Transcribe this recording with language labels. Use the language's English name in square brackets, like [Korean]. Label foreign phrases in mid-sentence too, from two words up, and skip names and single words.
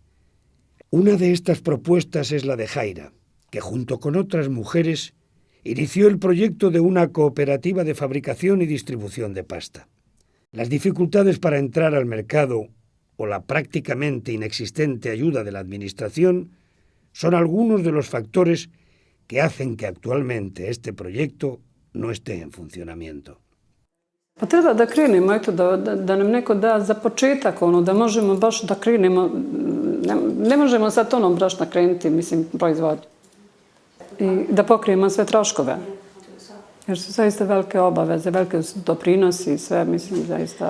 [Spanish] Una de estas propuestas es la de Jaira, que junto con otras mujeres inició el proyecto de una cooperativa de fabricación y distribución de pasta. Las dificultades para entrar al mercado o la prácticamente inexistente ayuda de la administración son algunos de los factores que hacen que actualmente este proyecto no esté en funcionamiento. [Bosnian] Pa treba da krenemo, eto, da nam neko da za početak, da možemo baš da krenemo, ne možemo sa tonom brašna krenuti, mislim, proizvodnju. I da pokrijemo sve troškove. Jer su zaista velike obaveze, velike doprinosi i sve, mislim, zaista...